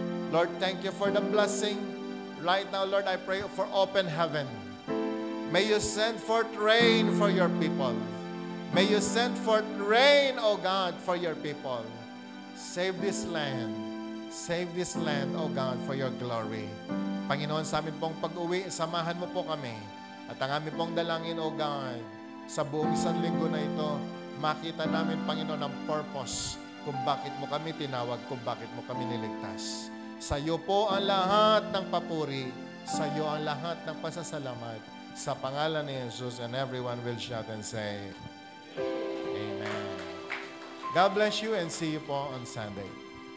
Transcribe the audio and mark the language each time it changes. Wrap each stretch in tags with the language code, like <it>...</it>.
<en>Lord, thank you for the blessing. Right now, Lord, I pray for open heaven. May you send forth rain for your people. May you send forth rain, O God, for your people. Save this land. Save this land, O God, for your glory.</en> <tl>Panginoon, sa amin pong pag-uwi, samahan mo po kami. At ang aming pong dalangin, O God, sa buong isang linggo na ito, makita namin, Panginoon, ang purpose kung bakit mo kami tinawag, kung bakit mo kami niligtas. Sa iyo po ang lahat ng papuri. Sa iyo ang lahat ng pasasalamat. Sa pangalan ni Jesus,</tl> <en>and everyone will shout and say, Amen. God bless you and see you po on Sunday.</en>